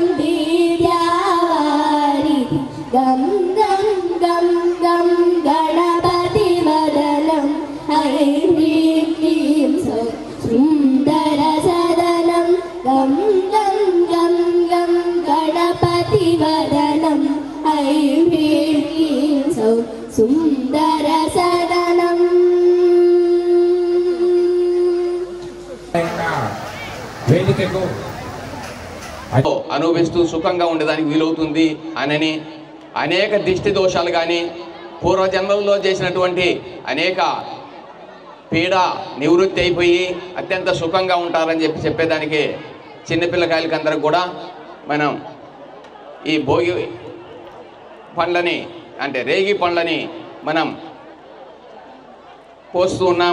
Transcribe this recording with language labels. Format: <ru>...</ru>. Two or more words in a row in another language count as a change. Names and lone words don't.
<sa>विद्यावारि गं गं गं गं गणपतिवदनम् ऐं ह्रीं क्लीं सौः सुन्दरसदनं गं गं गं गं गणपतिवदनम् ऐं ह्रीं क्लीं सौः सुन्दरसदनम्</sa> <te>వేదికకు అనుభవిస్తూ సుఖంగా ఉండడానికి వీలవుతుంది అని అనేక దిష్టి దోషాలు కానీ పూర్వజన్మల్లో చేసినటువంటి అనేక పీడ నివృత్తి అయిపోయి అత్యంత సుఖంగా ఉంటారని చెప్పేదానికి చిన్నపిల్లకాయలకి అందరికి కూడా మనం ఈ భోగి పండ్లని అంటే రేగి పండ్లని మనం పోస్తూ ఉన్నాం.</te>